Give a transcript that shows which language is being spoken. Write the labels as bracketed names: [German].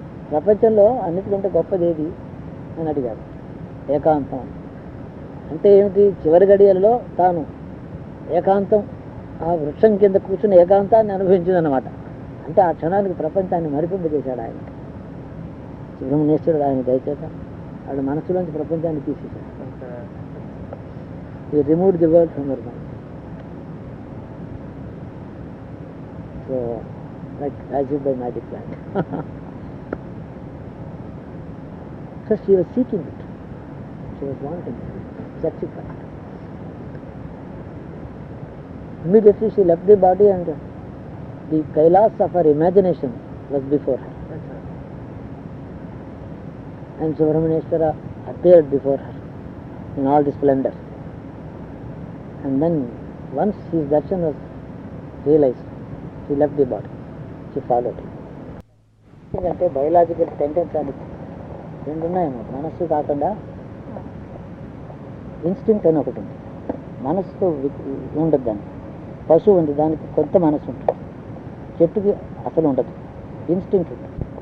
[Telugu] ప్రపంచంలో అన్నిటికంటే గొప్పది ఏది అని అడిగాడు. ఏకాంతం అంటే ఏమిటి? చివరి గడియలలో తాను ఏకాంతం, ఆ వృక్షం కింద కూర్చుని ఏకాంతాన్ని అనుభవించిందన్నమాట. అంటే ఆ క్షణానికి ప్రపంచాన్ని మరిపింపజేశాడు ఆయన. సుబ్రహ్మణ్యేశ్వరుడు ఆయన దయచేత వాడు మనసులోంచి ప్రపంచాన్ని తీసేశాడు. [English] He removed the world from her mind. So, like as if by magic plant. So she was seeking it. She was wanting it, searching for it. Immediately she left the body and the Kailas of her imagination was before her. And Subramanyeshwara appeared before her in all the splendor. And then once his darshan was realized, she left the body. She followed him. [Telugu] ఎందుకంటే biological tendency అని 2 ఉన్నాయేమో, మనస్సు కాకుండా instinct అని ఒకటి ఉంది. మనస్సుతో ఉండదు దానికి. పశువు ఉంది, దానికి కొంత మనస్సు ఉంటుంది. చెట్టుకి అసలు ఉండదు, ఇన్స్టింక్ట్ ఉంటుంది.